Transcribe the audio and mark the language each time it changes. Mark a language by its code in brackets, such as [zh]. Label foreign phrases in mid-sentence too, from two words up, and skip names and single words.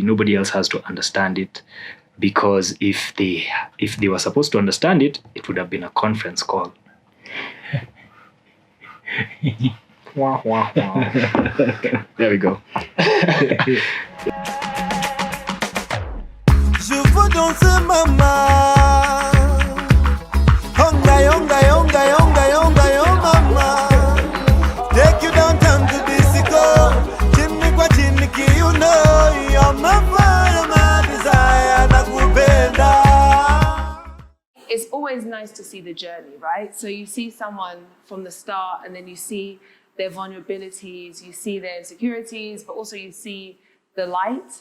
[en] Nobody else has to understand it. Because if they were supposed to understand it, it would have been a conference call. Wah, wah, wah. There we go. [fr] Je veux danser mama. Yonga, yonga, yonga, yonga, yonga, yonga mama. [en] Take you downtown to disco. [sw] Chini kwa chini ki [en] you know. You're my fire, my desire. [sw] Nakupenda. [en] It's always nice to see the journey, right? So you see someone from the start and then you see their vulnerabilities, you see their insecurities, but also you see the light.